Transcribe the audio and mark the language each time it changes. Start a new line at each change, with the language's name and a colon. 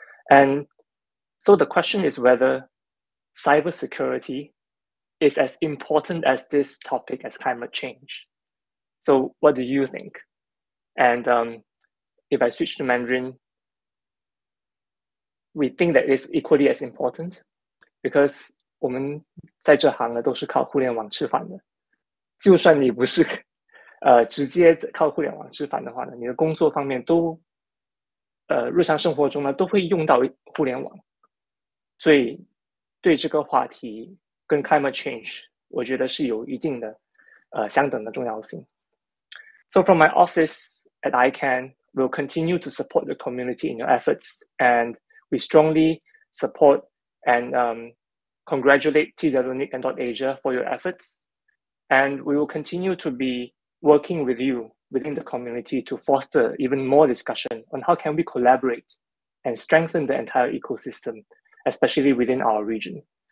English: And so the question is whether cybersecurity is as important as this topic as climate change. So what do you think? And if I switch to Mandarin, we think that it's equally as important because
Chinese: 我们在这行呢都是靠互联网吃饭的。就算你不是直接靠互联网吃饭的话呢，你的工作方面都日常生活中呢都会用到互联网。所以对这个话题跟 climate change 我觉得是有一定的相等的重要性。
English: So from my office at ICANN, we'll continue to support the community in your efforts, and we strongly support and congratulate TWNIC and .asia for your efforts. And we will continue to be working with you within the community to foster even more discussion on how can we collaborate and strengthen the entire ecosystem, especially within our region.